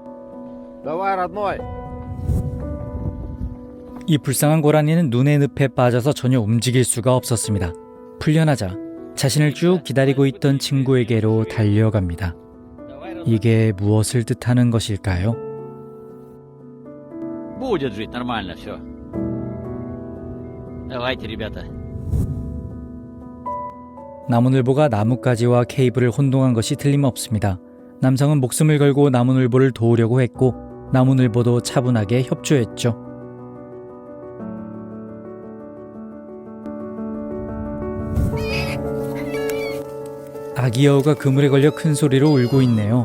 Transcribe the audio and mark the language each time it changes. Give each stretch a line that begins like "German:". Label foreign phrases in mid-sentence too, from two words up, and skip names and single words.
Korean: 이 불쌍한 고라니는 눈의 늪에 빠져서 전혀 움직일 수가 없었습니다. 풀려나자 자신을 쭉 기다리고 있던 친구에게로 달려갑니다. 이게 무엇을 뜻하는 것일까요?
Russian: Будет жить нормально все. Давайте, ребята.
Korean: 나무늘보가 나뭇가지와 케이블을 혼동한 것이 틀림없습니다. 남성은 목숨을 걸고 나무늘보를 도우려고 했고 나무늘보도 차분하게 협조했죠. 아기 여우가 그물에 걸려 큰 소리로 울고 있네요.